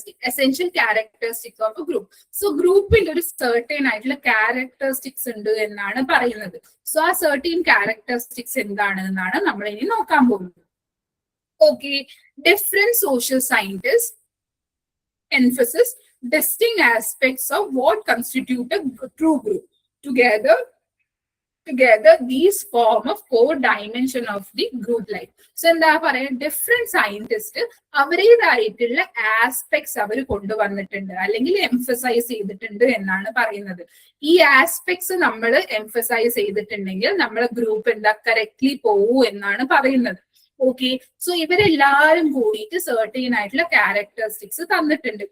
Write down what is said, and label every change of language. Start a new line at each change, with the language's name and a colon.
English: Essential characteristic of a group.
Malayalam: So ഗ്രൂപ്പിൽ ഒരു certain ആയിട്ടുള്ള characteristics ഉണ്ട് എന്നാണ് പറയുന്നത്. സോ ആ certain characteristics എന്താണെന്നാണ് നമ്മൾ ഇനി നോക്കാൻ പോകുന്നത്.
English: Okay, different social scientist emphasis distinct aspects of what constitute a true group. Together these form a core dimension of the group life.
Malayalam: So എന്താ പറയാ, ഡിഫറെന്റ് സയന്റിസ്റ്റ് അവരുടേതായിട്ടുള്ള ആസ്പെക്ട്സ് അവർ കൊണ്ടുവന്നിട്ടുണ്ട് അല്ലെങ്കിൽ എംഫസൈസ് ചെയ്തിട്ടുണ്ട് എന്നാണ് പറയുന്നത്. ഈ ആസ്പെക്ട്സ് നമ്മൾ എംഫസൈസ് ചെയ്തിട്ടുണ്ടെങ്കിൽ നമ്മളെ ഗ്രൂപ്പ് എന്താ കറക്റ്റ്ലി പോവൂ എന്നാണ് പറയുന്നത്. ഓക്കെ, സോ ഇവരെല്ലാരും കൂടിയിട്ട് സർട്ടൈൻ ആയിട്ടുള്ള ക്യാരക്ടറിസ്റ്റിക്സ് തന്നിട്ടുണ്ട്.